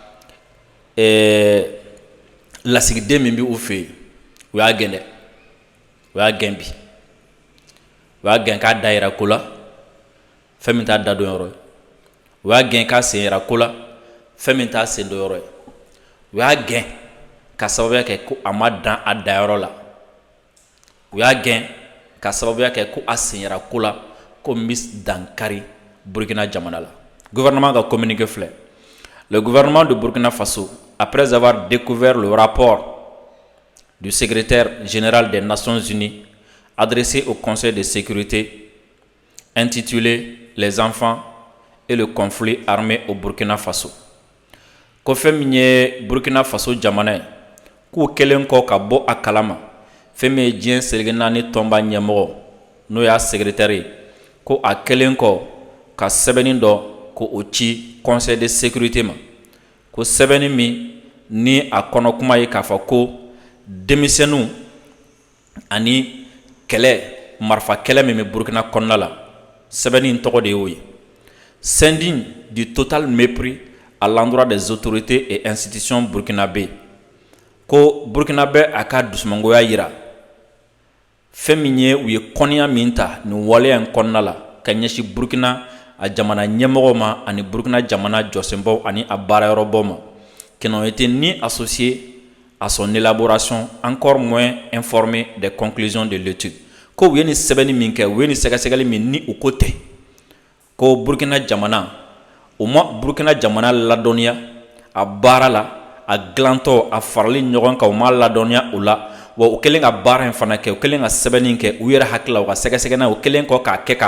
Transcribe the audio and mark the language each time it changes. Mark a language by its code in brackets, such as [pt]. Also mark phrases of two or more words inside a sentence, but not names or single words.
[bm] lasigiden min bɛ u fɛ yen u y'a gɛn dɛ u y'a gɛn bi u y'a gɛn k'a da yira ko la fɛn min t'a da don yɔrɔ ye u y'a gɛn k'a sen yira ko la fɛn min t'a sen don yɔrɔ ye u y'a gɛn ka sababuya kɛ ko a ma dan a dayɔrɔ la u y'a gɛn ka sababuya kɛ ko a sen yira ko la ko n bɛ dankari Burkina jamana la. Gouvernement ka communiqué filɛ. [fr] Le gouvernement de Burkina Faso, après avoir découvert le rapport du secrétaire général des Nations Unies adressé au Conseil de sécurité intitulé Les enfants et le conflit armé au Burkina Faso. [bm] Ko fɛn min ye Burkina Faso jamana ye k'u kɛlen kɔ ka bɔ a kalama fɛn min ye diɲɛ seleke naani tɔnba ɲɛmɔgɔ n'o y'a secrétaire ye ko a kɛlen kɔ ka sɛbɛnni dɔ ko o ci Conseil de sécurité ma ko sɛbɛnni min ni a kɔnɔ kuma ye k'a fɔ ko denmisɛnninw ani kɛlɛ marifa kɛlɛ min bɛ Burkina kɔnɔna la sɛbɛnni in tɔgɔ de y'o ye. [fr] S'indigne du total mépris à l'endroit des autorités et institutions burkinabé [bm] ko Burkinabé a ka dusumangoya yira fɛn min ye u ye kɔnniya min ta nin waleya in kɔnɔna la ka ɲɛsin Burkina a jamana ɲɛmɔgɔw ma ani Burkina jamana jɔsenbaw ani a baarayɔrɔbaw ma [fr] qui n'ont été ni associés à son élaboration, encore moins informés des conclusions de l'étude. [bm] Ko u ye nin sɛbɛnni min kɛ u ye nin sɛgɛsɛgɛli min ni u ko tɛ ko Burkina jamana u ma Burkina jamana ladɔnniya a baara la a dilantɔ a farali ɲɔgɔn kan u ma ladɔnniya o la wa u kɛlen ka baara in fana kɛ u kɛlen ka sɛbɛnni kɛ u yɛrɛ hakili la u ka sɛgɛsɛgɛna u kɛlen kɔ k'a kɛ